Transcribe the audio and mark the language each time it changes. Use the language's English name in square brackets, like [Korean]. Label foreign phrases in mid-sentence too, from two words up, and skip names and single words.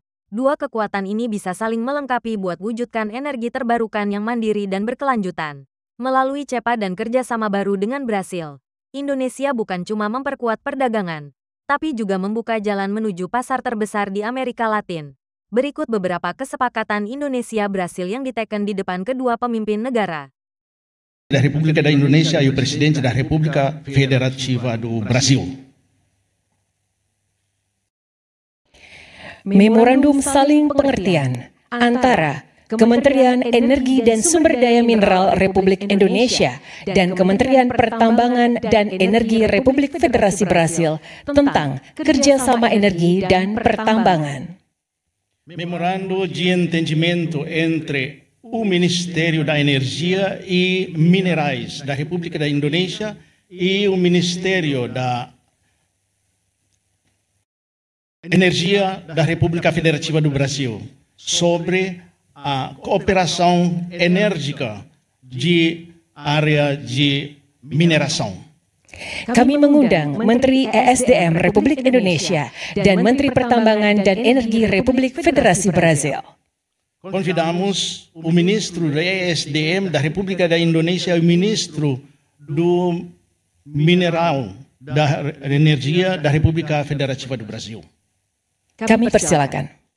[Indonesian] Dua kekuatan ini bisa saling melengkapi buat wujudkan energi terbarukan yang mandiri dan berkelanjutan. Melalui CEPA dan kerjasama baru dengan Brasil, Indonesia bukan cuma memperkuat perdagangan, tapi juga membuka jalan menuju pasar terbesar di Amerika Latin. Berikut beberapa kesepakatan Indonesia-Brasil yang diteken di depan kedua pemimpin negara. [Portuguese] Da República da Indonésia e o presidente da República Federativa do Brasil. [Indonesian] Memorandum saling pengertian antara Kementerian Energi dan Sumber Daya Mineral Republik Indonesia dan Kementerian Pertambangan dan Energi Republik Federasi Brasil tentang kerjasama energi dan pertambangan. [Portuguese] Memorando de entendimento entre o Ministério da Energia e Minerais da República da Indonésia e o Ministério da Energia da República Federativa do Brasil sobre a cooperação enérgica de área de mineração. [Indonesian] Kami mengundang Menteri ESDM Republik Indonesia dan Menteri Pertambangan dan Energi Republik Federasi Brasil. [Portuguese] Convidamos o ministro da ESDM da República da Indonésia e o ministro do Mineral da Energia da República Federativa do Brasil. [Indonesian] Kami persilakan.